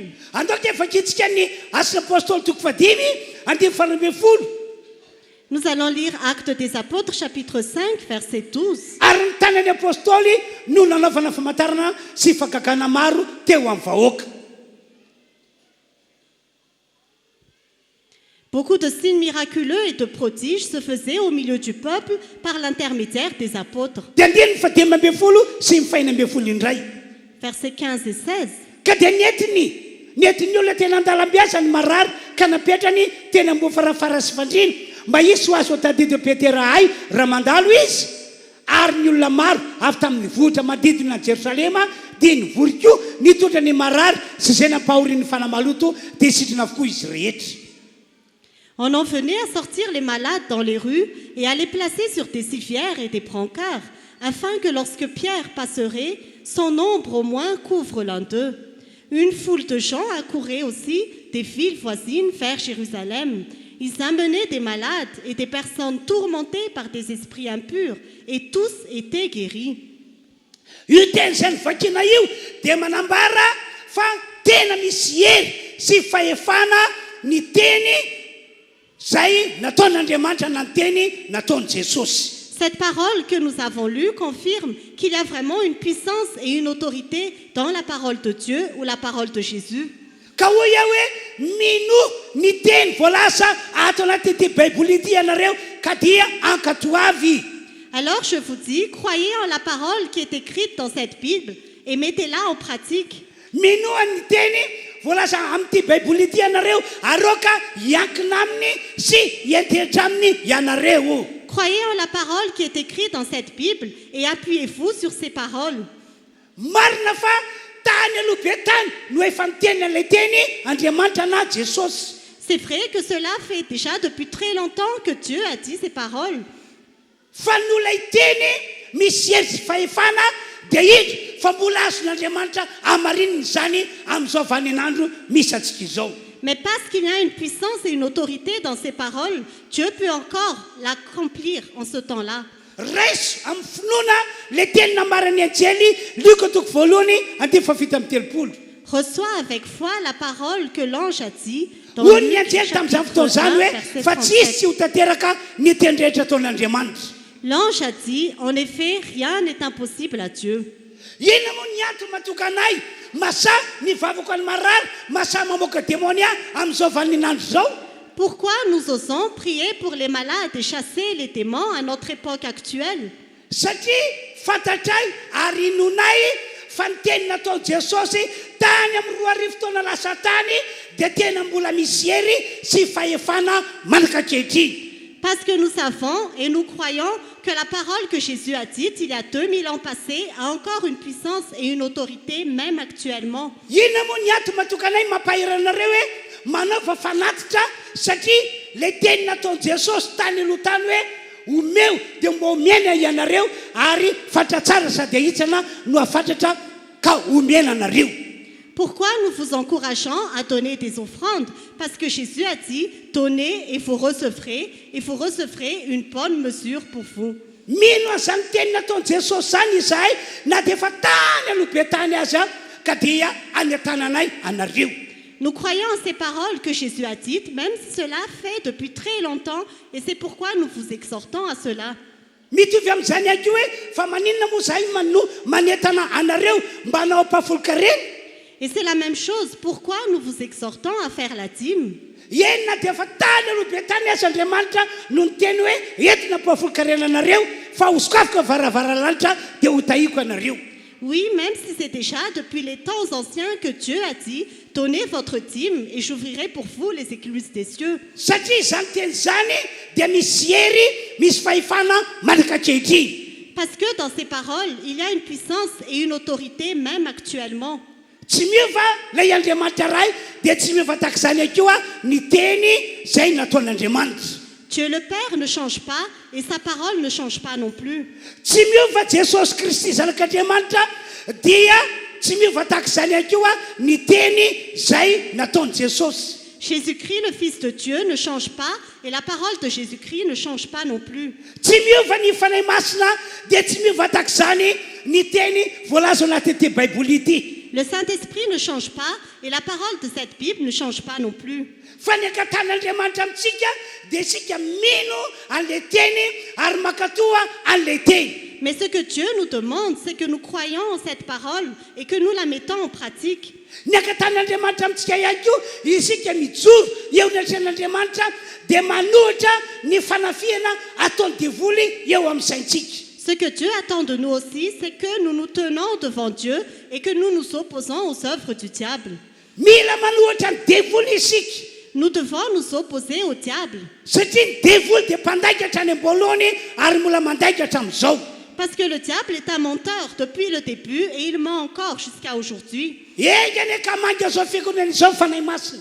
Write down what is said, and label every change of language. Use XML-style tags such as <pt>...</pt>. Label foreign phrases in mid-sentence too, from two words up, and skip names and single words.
<mg>Andao dia efa kitsika ny asy apôstôly toko fadimy andimy faha 12.</mg> <fr>Nous allons lire Actes des Apôtres, chapitre 5, verset 12.</fr> <mg>Ary ny tanan'ny apôstôly no nanaovana famantarana sy fagagana maro teo amin'ny vahoaka.</mg> <fr>Beaucoup de signes miraculeux et de prodiges se faisaient au milieu du peuple par l'intermédiaire des apôtres.</fr> <mg>Dia andiny ny fadimy ambin'ny folo sy ny fahiny ambin'ny folo indray.</mg> <fr>Versets 15 et 16.</fr> <mg>Ka dia nentiny olona tena an-dalam-biasa ny marary ka napetrany teny ambony farafara sy fandrina mba hisy ho azo tadidy Petera hay raha mandalo izy. Ary ny olona maro avy tamin'ny vohitra manodidina Jerosalema dia nivory koa nitondra ny marary sy izay nampahorin'ny fanamaloto dia sitrana avokoa izy rehetra.</mg> <fr>On en venait à sortir les malades dans les rues et à les placer sur des civières et des brancards, afin que lorsque Pierre passerait, son ombre au moins couvre l'un d'eux. Une foule de gens accourait aussi des villes voisines vers Jérusalem. Ils amenaient des malades et des personnes tourmentées par des esprits impurs, et tous étaient guéris.</fr> <mg>Io teny izay nivakina io dia manambara fa tena misy hery sy fahefana ny teny zay nataon'Andriamanitra na ny teny nataon'i Jesosy.</mg> <fr>Cette parole que nous avons lue confirme qu'il y a vraiment une puissance et une autorité dans la parole de Dieu ou la parole de Jésus.</fr> <mg>Ka hoy aho hoe mino ny teny voalasa ato anaty baiboly ity ianareo ka dia ankatoavy.</mg> <fr>Alors je vous dis, croyez en la parole qui est écrite dans cette Bible et mettez-la en pratique.</fr> <mg>Minoa ny teny voalasa amin'ity baiboly ity ianareo aroka hiankina aminy sy hiantehitra aminy ianareo.</mg> <fr>Croyez en la parole qui est écrite dans cette Bible et appuyez-vous sur ces paroles.</fr> <mg>Marina fa tany aloha be tany no efa niteny an'ilay teny Andriamanitra na Jesosy.</mg> <fr>C'est vrai que cela fait déjà depuis très longtemps que Dieu a dit ces paroles.</fr> <mg>Fa nolay teny misy hery sy fahefana dia indro fa mbola azon'Andriamanitra amarininy izany amin'izao vaninandro misy antsika izao.</mg> <fr>Mais parce qu'il y a une puissance et une autorité dans ces paroles, Dieu peut encore l'accomplir en ce temps-là.</fr> <mg>Raiso amin'ny finoana le teny nambaran'ny anjely Luka toko voalohany andimy fafito amby telopolo.</mg> <fr>Reçois avec foi la parole que l'ange a dit dans</fr> <mg>Hoy ny</mg> <fr>Luc</fr> <mg>anjely tamin'izany</mg> <fr>chapitre</fr> <mg>fotoana izany</mg> <fr>1,</fr> <mg>hoe</mg> <fr>verset</fr> <mg>fa tsy izy</mg> <fr>37.</fr> <mg>tsy ho tanteraka ny teny rehetra ataon'Andriamanitra.</mg> <fr>L'ange a dit, en effet, rien n'est impossible à Dieu.</fr> <mg>Inona moa ny antony matoka anay masa nivavaka ny marary masa mamoaka démonia amin'izao vaninandro izao.</mg> <fr>Pourquoi nous osons prier pour les malades et chasser les démons à notre époque actuelle?</fr> <mg>Satria fantatray ary nonay fa ny teny nataon Jesosy tany amin'ny 2 arivo taona lasa tany dia tena mbola misy hery sy fahefana manakakehitriny.</mg> <fr>Parce que nous savons et nous croyons que la parole que Jésus a dite il y a 2000 ans passés a encore une puissance et une autorité même actuellement.</fr> <mg>Inona moa ny ato matokanay mampahiranareo hoe manaova fanatitra satria le teny nataon Jesosy tany aloha tany hoe omeo dia mba omena ianareo ary fatra tsara sady ahitsana no afantatra ka omena anareo.</mg> <fr>Pourquoi nous vous encourageons à donner des offrandes? Parce que Jésus a dit, donnez et vous recevrez une bonne mesure pour vous.</fr> <mg>Mino azany teny nataon Jesosy zany izahay na dia efa tany aloha be tany aza ka dia any an-tananay anareo.</mg> <fr>Nous croyons en ces paroles que Jésus a dites, même si cela fait depuis très longtemps, et c'est pourquoi nous vous exhortons à cela.</fr> <mg>Mitovy amin'izany ihany koa hoe fa maninona moa zahay manentana anareo mba hanao am-pahafolokarena.</mg> <fr>Et c'est la même chose. Pourquoi nous vous exhortons à faire la dîme?</fr> <mg>Enina dia efa tany aloha be tany aza Andriamanitra no niteny hoe entina am-pahafolokarena anareo fa hosokafaka varavaralanitra dia ho tahiko anareo.</mg> <fr>Oui, même si c'est déjà depuis les temps anciens que Dieu a dit, donnez votre dîme et j'ouvrirai pour vous les écluses des cieux.</fr> <mg>Satria izany teny zany dia misy hery misy fahefana manakakehitriny.</mg> <fr>Parce que dans ces paroles, il y a une puissance et une autorité même actuellement.</fr> <mg>Tsy miova lay Andriamanitra ray dia tsy miova tak'izany akeo ny teny izay nataon'Andriamanitra.</mg> <fr>Dieu le Père ne change pas et sa parole ne change pas non plus.</fr> <mg>Tsy miova Jesosy Kristy zanak'Andriamanitra dia tsy miova tak'izany akeo ny teny izay nataony Jesosy.</mg> <fr>Jésus-Christ, le Fils de Dieu, ne change pas et la parole de Jésus-Christ ne change pas non plus.</fr> <mg>Tsy miova ny fanahy masina dia tsy miova tak'izany ny teny voalaza anaty ity Baiboly ity.</mg> <fr>Le Saint-Esprit ne change pas et la parole de cette Bible ne change pas non plus.</fr> <mg>Fa ny ankatan'Andriamanitra amintsika dia isika mino an'ilay teny ary makatoa an'ilay teny.</mg> <fr>Mais ce que Dieu nous demande, c'est que nous croyons en cette parole et que nous la mettons en pratique.</fr> <mg>Ny ankatan'Andriamanitra amintsika ihany koa isika mijoro eo ny atren'Andriamanitra dia manohitra ny fanafiana ataony devoly eo amin'ny saintsika.</mg> <fr>Ce que Dieu attend de nous aussi, c'est que nous nous tenons devant Dieu et que nous nous opposons aux œuvres du diable.</fr> <mg>Mila manohitra ny devoly isika.</mg> <fr>Nous devons nous opposer au diable.</fr> <mg>Satria ny devoly dia mpandaikatra any am-boalohany ary mbola mandaikatra amin'izao.</mg> <fr>Parce que le diable est un menteur depuis le début et il ment encore jusqu'à aujourd'hui.</fr> <mg>Engany ka manga zao fiangonana izao fanahy masina.</mg>